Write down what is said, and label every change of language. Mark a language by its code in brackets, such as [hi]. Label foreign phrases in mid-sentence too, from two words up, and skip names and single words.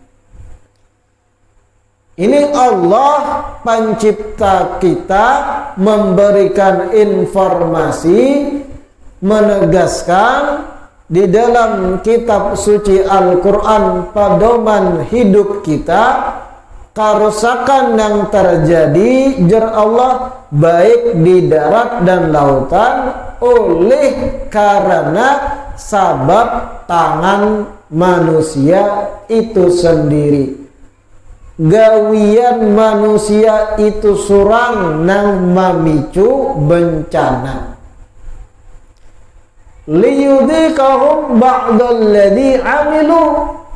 [id] Ini Allah pencipta kita memberikan informasi, menegaskan di dalam kitab suci Al-Quran, pedoman hidup kita, kerusakan yang terjadi jar Allah baik di darat dan lautan oleh karena sabab tangan manusia itu sendiri. [bjn] Gawian manusia itu surang nang memicu bencana. [ar] ليذيقهم بعض الذي عملوا.